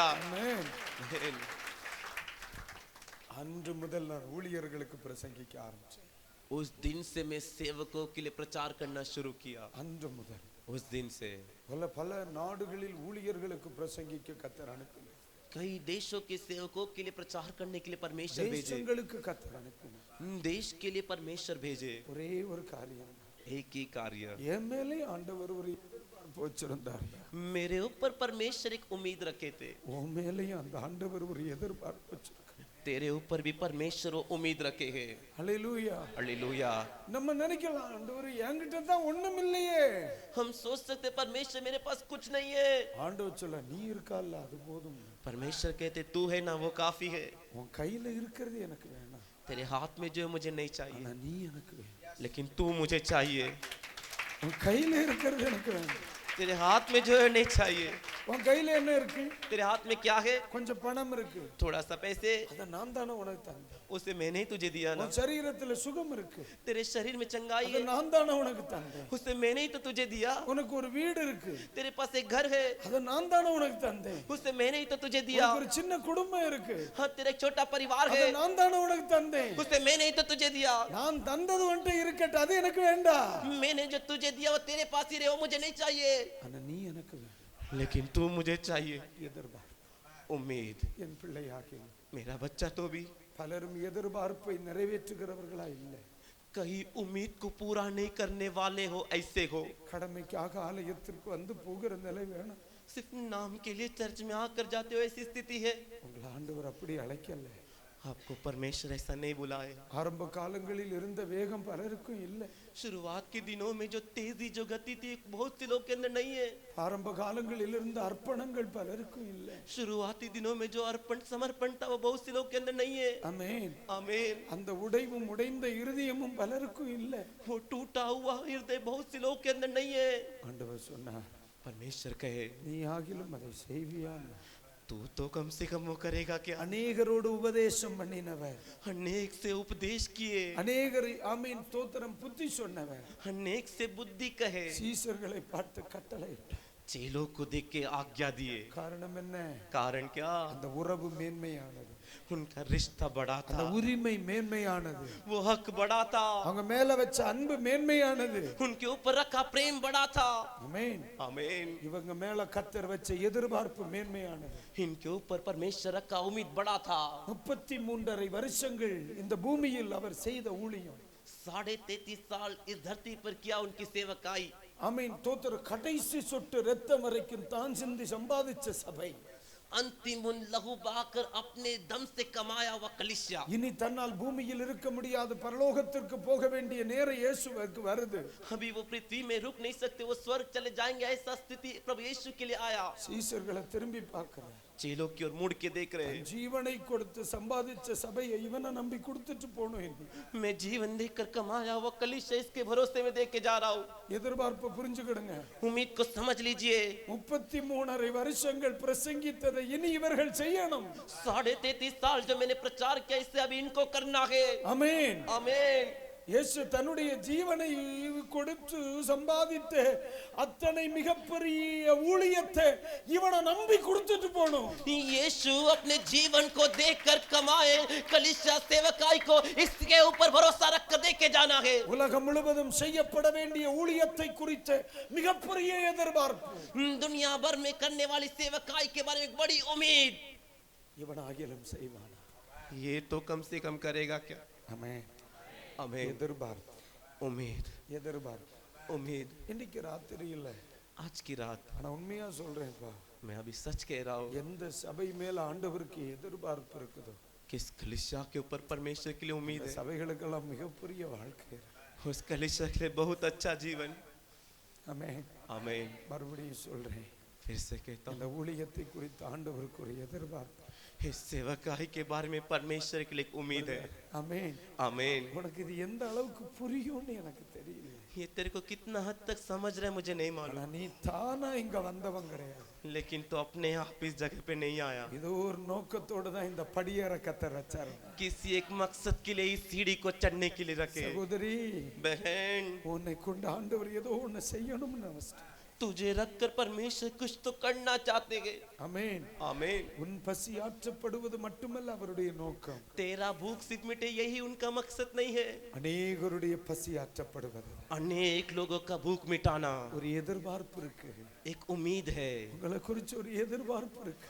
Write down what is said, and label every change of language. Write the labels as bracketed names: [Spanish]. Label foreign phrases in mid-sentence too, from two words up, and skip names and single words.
[Tamil] ஆமென். அன்று முதல் நான் ஊழியர்களுக்கு பிரசங்கிக்க ஆரம்பிச்சேன். [Hindi] उस दिन से मैं सेवकों के लिए प्रचार करना शुरू किया। [Tamil] அன்று முதல் [Hindi] उस दिन से [Tamil] பல நாடுகளில் ஊழியர்களுக்கு பிரசங்கிக்க கர்த்தர் அனுப்பினார். [Hindi] कई देशों के सेवकों के लिए प्रचार करने के लिए परमेश्वर भेजे। [Tamil] தேசங்களுக்கு கர்த்தர் அனுப்பினார். [Hindi] देश के लिए परमेश्वर भेजे। [Tamil] ஒரே ஒரு காரியம், [Hindi] एक ही कार्य, [Tamil] என் மேலே ஆண்டவர் ஒரு எதிர்பார்ப்பு வச்சிருந்தார். [Hindi] मेरे ऊपर परमेश्वर एक उम्मीद रखे थे। [Tamil] உன் மேலேயும் அந்த ஆண்டவர் ஒரு எதிர்பார்ப்பு வச்சிருக்கார். [Hindi] तेरे ऊपर भी परमेश्वर वो उम्मीद रखे है। [Tamil] ஹல்லேலூயா. [Hindi] हालेलुया। [Tamil] நம்ம நினைக்கலாம் ஆண்டவரே என்கிட்ட தான் ஒண்ணும் இல்லையே. [Hindi] हम सोच सकते परमेश्वर मेरे पास कुछ नहीं है। [Tamil] ஆண்டவர் சொல்ல நீ இருக்கல்ல அது போதும். [Hindi] परमेश्वर कहते तू है ना वो काफी है। [Tamil] உன் கையில இருக்கிறது எனக்கு வேணாம். [Hindi] तेरे हाथ में जो है मुझे नहीं चाहिए, [Tamil] ஆனா நீ எனக்கு வேணும். [Hindi] लेकिन तू मुझे चाहिए। [Tamil] உன் கையில இருக்கிறது எனக்கு வேணும். [Hindi] तेरे हाथ में जो है नहीं चाहिए। [Tamil] உன் கையில என்ன இருக்கு? [Hindi] तेरे हाथ में क्या है? [Tamil] கொஞ்சம் பணம் இருக்கு. [Hindi] थोड़ा सा पैसे, [Tamil] அத நான் தானே உனக்கு தந்தேன். [Hindi] उसे मैंने ही तुझे दिया ना। [Tamil] உன் சரீரத்துல சுகம் இருக்கு. [Hindi] तेरे शरीर में चंगाई [Tamil] அத [Hindi] है, [Tamil] நான் தானே உனக்கு தந்தேன். [Hindi] उसे मैंने ही तो तुझे दिया। [Tamil] உனக்கு ஒரு வீடு இருக்கு. [Hindi] तेरे पास एक घर है, [Tamil] அத நான் தானே உனக்கு தந்தேன். [Hindi] उसे मैंने ही तो तुझे दिया। [Tamil] உனக்கு ஒரு சின்ன குடும்பம் இருக்கு. [Hindi] हाँ, तेरा एक छोटा परिवार [Tamil] அத [Hindi] है, [Tamil] நான் தானே உனக்கு தந்தேன். [Hindi] उसे मैंने ही तो तुझे दिया। [Tamil] நான் தந்தது உன்கிட்ட இருக்கட்டும், அது எனக்கு வேண்டாம். [Hindi] मैंने जो तुझे दिया वो तेरे पास ही रहे, वो मुझे नहीं चाहिए, [Tamil] ஆனா நீ எனக்கு வேணும். [Hindi] लेकिन तू मुझे चाहिए। [Tamil] எதிர்பார்ப்பு. [Hindi] उम्मीद, [Tamil] என் பிள்ளையாகி [Hindi] मेरा बच्चा तो भी [Tamil] பலரும் எதிர்பார்ப்பை நிறைவேற்றுகிறவர்களா இல்லை. [Hindi] कहीं उम्मीद को पूरा नहीं करने वाले हो, ऐसे हो। [Tamil] கடமைக்காக ஆலயத்திற்கு வந்து போகிற நிலை வேணும். [Hindi] सिर्फ नाम के लिए चर्च में आकर जाते हो, ऐसी स्थिति है। [Tamil] உங்களை ஆண்டவர் அப்படி அழைக்கல. [Hindi] आपको परमेश्वर ऐसा नहीं बुलाए। [Tamil] ஆரம்ப காலங்களில் இருந்த வேகம் பலருக்கும் இல்லை. [Hindi] शुरुआत के दिनों में जो तेजी, जो गति थी, बहुत से लोग के अंदर नहीं है। [Tamil] ஆரம்ப காலங்களில் இருந்த அர்ப்பணங்கள் பலருக்கும் இல்லை. [Hindi] शुरुआती दिनों में जो अर्पण समर्पण था वो बहुत से लोग के अंदर नहीं है। [Tamil] ஆமென். [Hindi] आमीन। [Tamil] அந்த உடைவும் உடைந்த இருதயமும் பலருக்கும் இல்லை. [Hindi] वो टूटा हुआ हृदय बहुत से लोग के अंदर नहीं है। [Tamil] ஆண்டவர் சொன்னார், [Hindi] परमेश्वर कहे [Tamil] நீ ஆகிலும் அதை செய்வியா? [Hindi] तू तो कम से कम वो करेगा क्या? [Tamil] அநேகரோடு உபதேசம் பண்ணினவர், [Hindi] अनेक से उपदेश किए, [Tamil] அநேகரை ஆமீன் தோத்திரம் புத்தி சொன்னவர், [Hindi] अनेक से बुद्धि कहे, [Tamil] சீசர்களை பார்த்து கட்டளையிட்டார். [Hindi] चेलों को देख के आज्ञा दिए। [Tamil] காரணம் என்ன? [Hindi] कारण क्या? [Tamil] அந்த உறவு மேன்மையானது, [Hindi] उनका रिश्ता बड़ा [Tamil] அந்த [Hindi] था, [Tamil] உரிமை மேன்மையானது, [Hindi] वो हक बड़ा था, [Tamil] அவங்க மேல வச்ச அன்பு மேன்மையானது. [Hindi] उनके ऊपर रखा प्रेम बड़ा था। [Tamil] ஆமென். [Hindi] आमीन। [Tamil] இவங்க மேல கர்த்தர் வச்ச எதிர்பார்ப்பு மேன்மையானது. [Hindi] इनके ऊपर परमेश्वर रखा उम्मीद बड़ा था। [Tamil] 33.5 வருஷங்கள் இந்த பூமியில் அவர் செய்த ஊழியம். [Hindi] 33.5 साल इस धरती पर किया उनकी सेवकाई। [Tamil] ஆமென். தோத்திர கடைசி சொட்டு ரத்தம் வரைக்கும் தான் சிந்தி சம்பாதிச்ச சபை. [Hindi] अंतिम उन लहू बहाकर अपने दम से कमाया हुआ कलीसिया। [Tamil] இனி தன்னால் பூமியில் இருக்க முடியாது, பரலோகத்திற்கு போக வேண்டிய நேரம் இயேசுவுக்கு வருது. [Hindi] अभी वो पृथ्वी में रुक नहीं सकते, वो स्वर्ग चले जाएंगे, ऐसा स्थिति प्रभु यीशु के लिए आया। [Tamil] சீசர்களை திரும்பி பார்க்கிறார். [Hindi] चेलों की ओर मुड़ के देख रहे हैं। [Tamil] ஜீவனை கொடுத்து சம்பாதிச்ச சபையை இவனை நம்பி கொடுத்துட்டு போனேன். [Hindi] मैं जीवन देकर कमाया हुआ कलीसिया इसके भरोसे में देख के जा रहा हूँ। [Tamil] எதிர்பார்ப்பு புரிஞ்சுக்கிடுங்க. [Hindi] उम्मीद को समझ लीजिए। [Tamil] 33.5 வருஷங்கள் பிரசங்கித்ததை இனி இவர்கள் செய்யணும். [Hindi] 33.5 साल जो मैंने प्रचार किया, इससे अभी इनको करना है। [Tamil] ஆமென். [Hindi] आमीन। [Tamil] இயேசு தன்னுடைய ஜீவனை கொடுத்து சம்பாதித்த அத்தனை மிகப்பெரிய ஊழியத்தை இவனை நம்பி கொடுத்துட்டு போணும். [Hindi] यीशु अपने जीवन को देकर कमाए कलीसिया सेवकाई को इसके ऊपर भरोसा रख कर देके जाना है। [Tamil] உலகம் முழுவதும் செய்யப்பட வேண்டிய ஊழியத்தை குறித்த மிகப்பெரிய எதிர்பார்ப்பு, [Hindi] दुनिया भर में करने वाली सेवकाई के बारे में एक बड़ी उम्मीद। [Tamil] இவன் ஆகிலும் செய்வானா? [Hindi] ये तो कम से कम करेगा क्या? [Tamil] ஆமென். [Hindi] आमीन। [Tamil] எதிர்பார்ப்பு, [Hindi] उम्मीद, [Tamil] எதிர்பார்ப்பு. [Hindi] उम्मीद। [Tamil] இன்னைக்கு ராத்திரி இல்ல, [Hindi] आज की रात [Tamil] ஆனா உண்மையா சொல்றேன்ப்பா, [Hindi] मैं अभी सच कह रहा हूँ, [Tamil] எந்த சபை மேல ஆண்டவருக்கு எதிர்பார்ப்பு இருக்குதோ [Hindi] किस कलीसिया के ऊपर परमेश्वर के लिए उम्मीद [Tamil] இந்த [Hindi] है, [Tamil] சபைகளுக்கெல்லாம் மிகப்பெரிய வாழ்க்கை இருக்கு. [Hindi] उस कलीसिया के लिए बहुत अच्छा जीवन। [Tamil] ஆமென். [Hindi] आमीन। [Tamil] மறுபடியும் சொல்றேன், [Hindi] फिर से कहता [Tamil] இந்த [Hindi] हूँ, [Tamil] ஊழியத்தை குறித்து ஆண்டவருக்கு ஒரு எதிர்பார்ப்பு. [Hindi] इस सेवकाई के बारे में परमेश्वर के लिए एक उम्मीद है। [Tamil] ஆமென். [Hindi] आमीन। [Tamil] உனக்கு இது எந்த அளவுக்கு புரியும்னு எனக்கு தெரியல. [Hindi] ये तेरे को कितना हद तक समझ रहा है मुझे नहीं मालूम, [Tamil] ஆனா நீ தானா இங்க வந்தவன் கிடையாது. [Hindi] लेकिन तो अपने आप इस जगह पे नहीं आया। [Tamil] இது ஒரு நோக்கத்தோட தான் இந்த படியேற கத்தர் வச்சாரு. [Hindi] किसी एक मकसद के लिए इस सीढ़ी को चढ़ने के लिए रखे। [Tamil] சகோதரி, [Hindi] बहन, [Tamil] உன்னை கொண்டு ஆண்டவர் ஏதோ ஒண்ணு செய்யணும்னு நினைச்சிட்டார். [Hindi] तुझे रखकर परमेश्वर कुछ तो करना चाहते हैं। [Tamil] ஆமென். [Hindi] आमीन। [Tamil] உன் பசி ஆற்றப்படுவது மட்டுமல்ல அவருடைய நோக்கம், [Hindi] तेरा भूख सिर्फ मिटे यही उनका मकसद नहीं है, [Tamil] அநேகருடைய பசி ஆற்றப்படுவது. [Hindi] अनेक लोगों का भूख मिटाना। [Tamil] ஒரு எதிர்பார்ப்பு இருக்கு, [Hindi] एक उम्मीद है, [Tamil] உங்களை குறித்து ஒரு எதிர்பார்ப்பு இருக்கு.